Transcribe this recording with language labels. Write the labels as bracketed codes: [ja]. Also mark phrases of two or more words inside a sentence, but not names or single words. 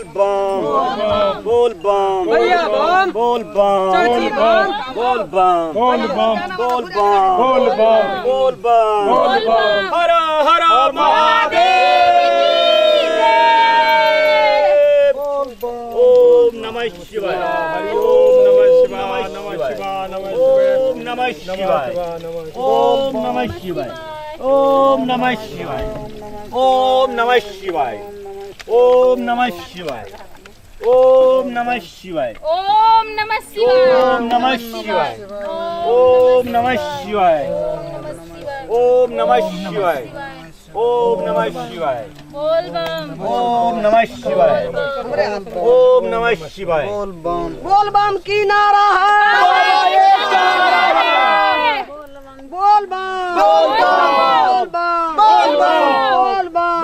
[hi] बोल बम बम बोल बम भैया बम। बोल बम चाची बम। बोल बम बोल बम बोल बम बोल बम बोल बम बोल बम हर हर महादेव। [sa] ओम नमः शिवाय। ओम नमः शिवाय। ओम नमः शिवाय। ओम नमः शिवाय। ओम नमः शिवाय। ओम नमः शिवाय। ओम नमः शिवाय। ओम नमः शिवाय। ओम नमः शिवाय। ओम नमः शिवाय। ओम नमः शिवाय। ओम नमः शिवाय। [hi] बोल बम [sa] ओम नमः शिवाय। ओम नमः शिवाय। [hi] बोल बम की नारा है। बोल बम। बोल बम। बोल बम।